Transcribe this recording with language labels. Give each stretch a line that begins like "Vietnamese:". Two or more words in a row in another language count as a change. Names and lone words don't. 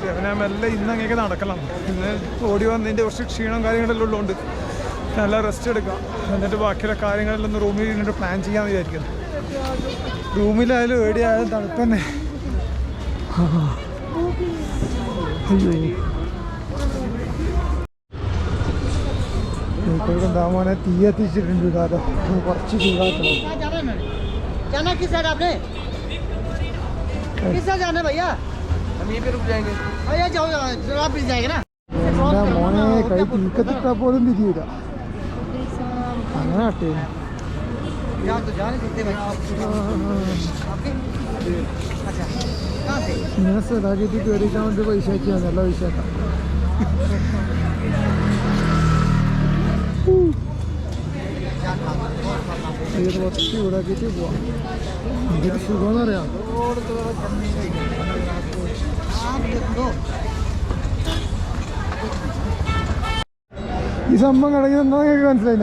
Malayalam: അപ്പം ഞാൻ മെല്ലെ ഇന്ന് അങ്ങനെയൊക്കെ നടക്കണം. ഇന്ന് ഓടി വന്നതിൻ്റെ കുറച്ച് ക്ഷീണം കാര്യങ്ങളെല്ലാം ഉള്ളതുകൊണ്ട് നല്ല റെസ്റ്റ് എടുക്കാം, എന്നിട്ട് ബാക്കിയുള്ള കാര്യങ്ങളെല്ലാം ഒന്ന് റൂമിൽ ഇരുന്നിട്ട് പ്ലാൻ ചെയ്യാമെന്ന് വിചാരിക്കുന്നു. റൂമിലായാലും എവിടെയായാലും തണുപ്പ് തന്നെ. അയ്യോ, എന്താ മോനെ തീ എത്തിച്ചിട്ടുണ്ട്. ഇതാരോ കുറച്ച് ചൂടാക്കണം.
Hindi: जाना किस साइड आपने? किस साइड जाना भैया? हम यहीं पे रुक जाएंगे. भैया जाओ, आप मिल जाएगा ना.
Malayalam: എന്താ മോനെ കൈ തീക്കത്തിട്ടാൽ പോലും തിരിയില്ല. അങ്ങനെ ആട്ടെ,
Hindi: यहाँ तो जा नहीं सकते भाई. आपके? अच्छा, कहाँ से?
Malayalam: ഇങ്ങനെ സ്ഥലമാക്കിയിട്ട് കയറിക്കാൻ വേണ്ടി പൈസ ആക്കിയാൽ നല്ല പൈസ ആക്കാം. ഇത് കുറച്ച് ചൂടാക്കിയിട്ട് പോവാം. എന്തൊരു സുഖമെന്ന് അറിയാം. ഈ സംഭവം കിടക്കുന്നത് എന്താ നിങ്ങൾക്ക് മനസ്സിലായില്ല?